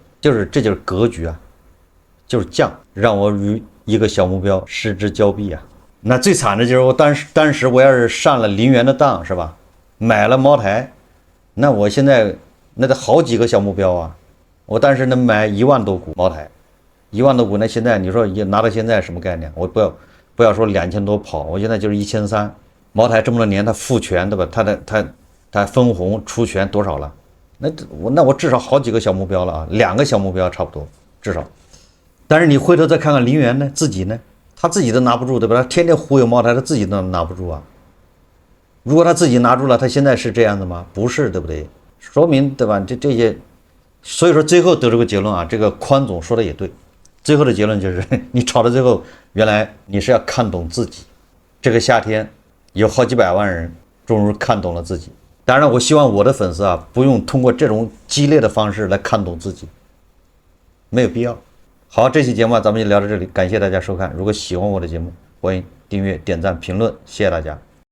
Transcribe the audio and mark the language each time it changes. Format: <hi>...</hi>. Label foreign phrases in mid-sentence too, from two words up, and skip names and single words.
<zh>这就是格局啊，就是將讓我與一個小目標失之交臂啊。那最慘的就是我當時我要是上了林園的當，是吧？買了茅台，那我現在。那得好幾個小目標啊！我當時能買1萬多股茅台，1萬多股，那現在你說拿到現在什麼概念？我不要說2000多跑，我現在就是1300。茅台這麼多年，它復權對吧？它分紅出權多少了？那我至少好幾個小目標了啊，2個小目標差不多至少。但是你回頭再看看林園呢，自己呢，他自己都拿不住对吧？他天天忽悠茅台，他自己都拿不住啊。如果他自己拿住了，他現在是這樣子嗎？不是，對不对？ 說明对吧？這些，所以說最後得出個結論啊，這個寬總說的也對， 最後的結論就是你炒到最後，原來你是要看懂自己。这个夏天有好几百万人終於看懂了自己。當然了，我希望我的粉絲啊，不用通過這種激烈的方式來看懂自己，沒有必要。好，這期節目咱們就聊到這裡，感謝大家收看。如果喜歡我的節目，歡迎訂閱、點讚、評論，謝謝大家。</zh>